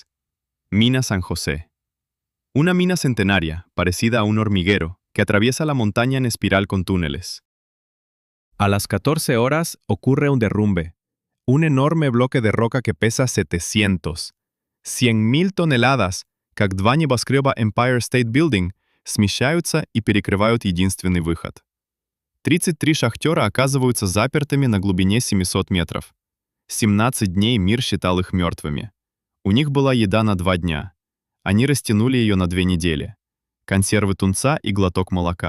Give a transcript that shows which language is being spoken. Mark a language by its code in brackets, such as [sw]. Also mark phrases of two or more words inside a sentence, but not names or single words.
[es] Mina San José. Una mina centenaria, parecida a un hormiguero, que atraviesa la montaña en espiral con túneles. A las 14 horas ocurre un derrumbe. Un enorme bloque de roca que pesa 100.000 toneladas, [ru] как два небоскреба Empire State Building, смещаются и перекрывают единственный выход. 33 шахтера оказываются запертыми на глубине 700 метров. 17 дней мир считал их мертвыми. У них была еда на 2 дня. Они растянули ее на 2 недели. Консервы тунца и глоток молока.